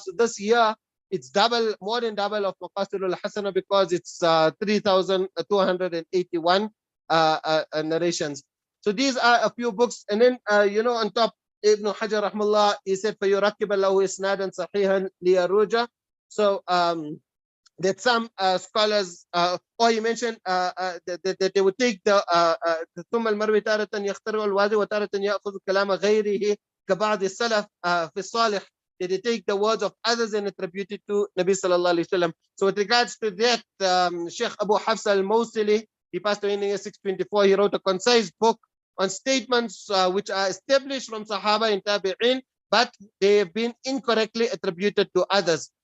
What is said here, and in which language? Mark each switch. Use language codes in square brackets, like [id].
[en] So this year, it's double, more than double of Maqasir al-Hasana, because it's 3,281 narrations. So these are a few books, and then on top, Ibn Hajar rahmallah, he said [ar] فَيُرَكِّبَ لَهُ إِسْنَادًا صَحِيحًا لِيَرُوجَ. [en] So that some scholars, or he mentioned that they would take the [ar] ثُمَّ الْمَرْوِي تَارَةً يَخْتَرِعُ الْوَادِي وَتَارَةً يَأْخُذُ كَلَامَ غَيْرِهِ كَبَعْضِ السَّلَفِ فِي الصَّالِحِ. [en] That they take the words of others and attribute it to Nabi sallallahu alayhi wa sallam. So with regards to that, Sheikh Abu Hafs al-Mawsili, he passed away in the year 624. He wrote a concise book on statements which are established from Sahaba and Tabi'in, but they have been incorrectly attributed to others.